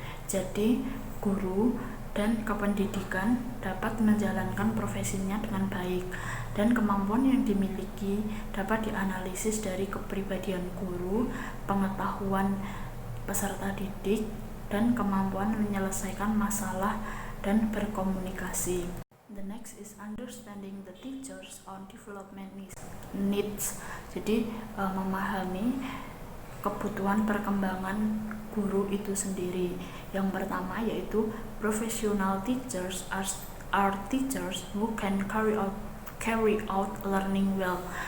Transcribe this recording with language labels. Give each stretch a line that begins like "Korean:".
Indonesian: Jadi guru dan kependidikan dapat menjalankan profesinya dengan baik, dan kemampuan yang dimiliki dapat dianalisis dari kepribadian guru, pengetahuan peserta didik, dan kemampuan menyelesaikan masalah dan berkomunikasi.
English: The next is understanding the teacher's own development needs.
Indonesian: Jadi memahami kebutuhan perkembangan guru itu sendiri. Yang pertama yaitu
English: professional teachers are teachers who can carry out learning well.